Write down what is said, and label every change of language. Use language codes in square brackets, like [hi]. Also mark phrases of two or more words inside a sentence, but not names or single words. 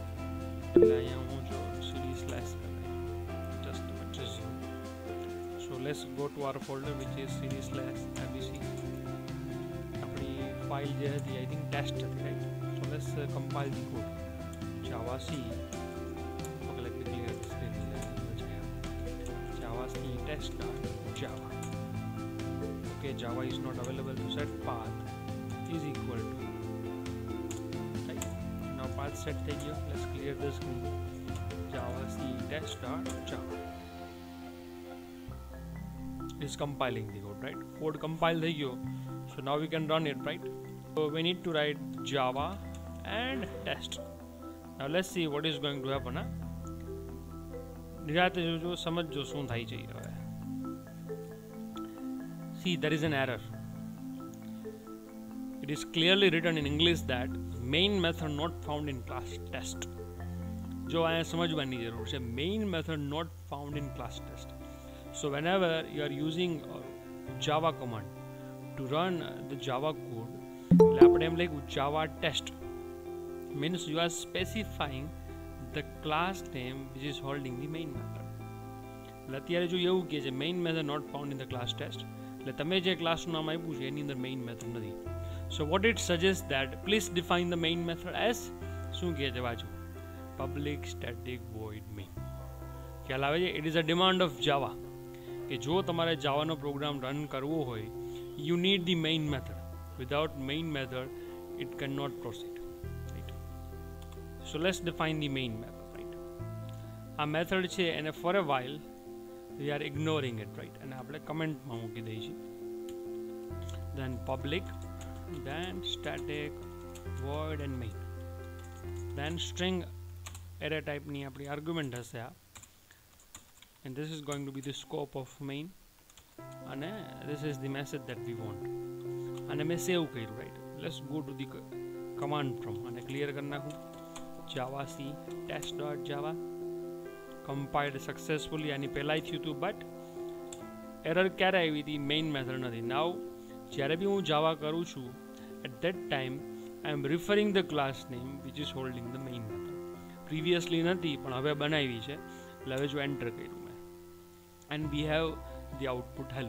[gu] એટલે અહીંયા હું જો [en] CD slash [gu] કરી જસ્ટ resume. [en] So let's go to our folder which is CD slash ABC. [gu] આપણી ફાઇલ જે હતી [en] I think [gu] ટેસ્ટ હતી, રાઈટ. [en] So let's compile the code Java C. Java. Okay, Java is not available to set path is equal to, right. Now path set [gu] થઈ ગયો. [en] Let's clear the screen. Java C test.java is compiling the code, right. Code compile [gu] થઈ ગયો, [en] so now we can run it, right. So we need to write Java and test. Now let's see what is going to happen. [gu] નિરાતે જોજો, સમજો શું થાય છે હવે. [en] See, there is an error. It is clearly written in English that main method not found in class test. [hi] जो आया समझवानी जरूर है. [en] Main method not found in class test. So whenever you are using Java command to run the Java code, [gu] આપણે એમ લખ્યું [en] Java test means you are specifying the class name which is holding the main method. [gu] અત્યારે જો એવું કહે છે [en] main method not found in the class test, [gu] એટલે તમે જે ક્લાસનું નામ આપ્યું છે એની અંદર [en] main method [gu] નથી. [en] So what it suggest that please define the main method as [gu] શું કહે છે વાંચો [en] public static void main. [gu] ખ્યાલ આવે છે? [en] It is a demand of Java [gu] કે જો તમારે જાવાનો [en] program run [gu] કરવો હોય [en] you need the main method. Without main method it can not proceed, right. So let's define the main method, right. [gu] આ મેથડ છે એને [en] for a while we are ignoring it, right. [gu] અને આપણે કમેન્ટમાં મૂકી દઈએ છીએ. [en] then public, then static void and main, then string array type [gu] ની આપણી આર્ગ્યુમેન્ટ હશે આ, [en] and this is going to be the scope of main અને this is the message that we want. [gu] અને મેં સેવ કર્યું, [en] right. let's go to the command prompt [gu] અને ક્લિયર કરી નાખું [en] java c test.java. compiled successfully. [gu] આની પહેલાંય થયું હતું [en] but error [gu] ક્યારે આવી હતી? [en] main method [gu] નથી. [en] now [gu] જ્યારે બી હું જાવા કરું છું [en] at that time I am referring the class name which is holding the main method. [gu] પ્રિવિયસલી નથી પણ હવે બનાવી છે એટલે હવે જો એન્ટર કર્યું મેં [en] and we have the output hello.